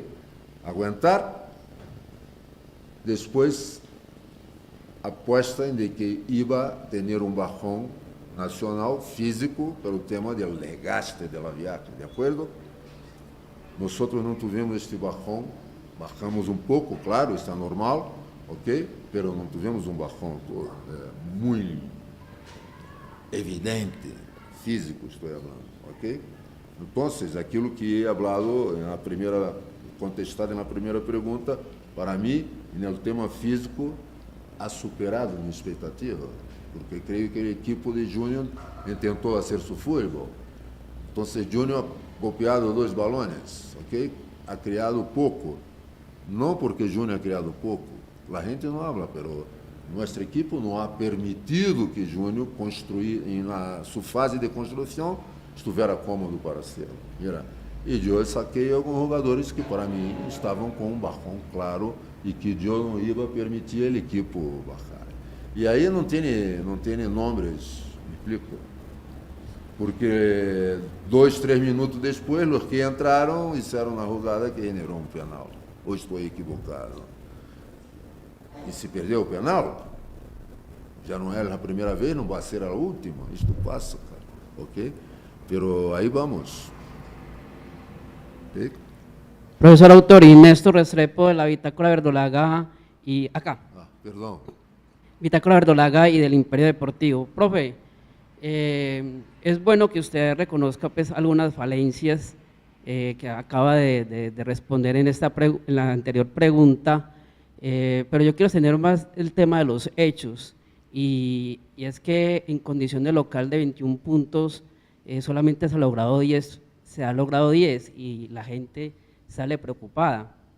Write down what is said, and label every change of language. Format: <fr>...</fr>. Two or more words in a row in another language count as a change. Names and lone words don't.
<pt>Aguentar, depois aposta em de que iba ter bajón nacional físico pelo tema do desgaste da viagem, de acordo? Nós não tivemos este bajón, bajamos pouco, claro, está normal, ok? Pero não tivemos bajón muito evidente, físico, estou falando, ok? Então, aquilo que</pt> <es>he hablado contestado</es> <pt>na primeira pergunta, para mim, no tema físico,</pt> <es>ha superado</es> <pt>minha expectativa, porque creio que o equipo de Júnior tentou fazer seu futebol. Então, Júnior</pt> <es>ha golpeado 2 balones,</es> <pt>ok? Ha criado pouco. Não porque Júnior ha criado pouco, a gente não habla, pero nosso equipo não</pt> <es>ha permitido</es> <pt>que Júnior construir, na sua fase de construção, estivesse cômodo para ser. Mira, e eu saquei alguns jogadores que, para mim, estavam com bajón claro e que eu não ia permitir o equipo bajar. E aí não tem nomes, me explico? Porque 2, 3 minutos depois, os que entraram disseram na jogada que generou penal. Ou estou equivocado? E se perdeu o penal, já não era a primeira vez, não vai ser a última. Isto passa, cara, ok? Pero aí vamos.</pt> <es>¿Sí? Profesor Autori, Néstor Restrepo de la Bitácora Verdolaga y acá. Perdón. Bitácora Verdolaga y del Imperio Deportivo. Profe, es bueno que usted reconozca pues algunas falencias que acaba de responder en la anterior pregunta, pero yo quiero tener más el tema de los hechos, y es que en condición de local de 21 puntos solamente se ha logrado 10 y la gente sale preocupada,</es>